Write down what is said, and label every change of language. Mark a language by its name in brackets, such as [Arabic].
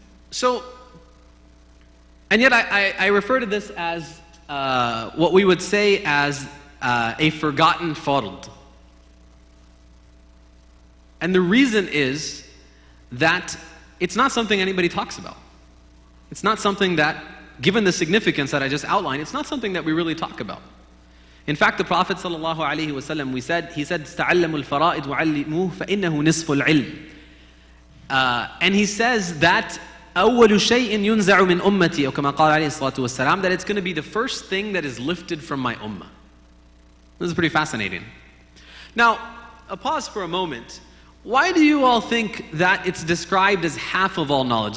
[English] So, and yet I refer to this as what we would say as a forgotten fard. And the reason is that it's not something anybody talks about. It's not something that, given the significance that I just outlined, it's not something that we really talk about. In fact, the Prophet ﷺ, he said, [Arabic] تَعَلَّمُوا الْفَرَائِضْ وَعَلِّمُوهُ فَإِنَّهُ نِصْفُ الْعِلْمِ. [English] And he says that [Arabic] أَوَّلُ شَيْءٍ يُنْزَعُ مِنْ أُمَّتِي, [English] or [Arabic] كما قال عليه الصلاة والسلام, [English] that it's going to be the first thing that is lifted from my ummah. This is pretty fascinating. Now, a pause for a moment. Why do you all think that it's described as half of all knowledge?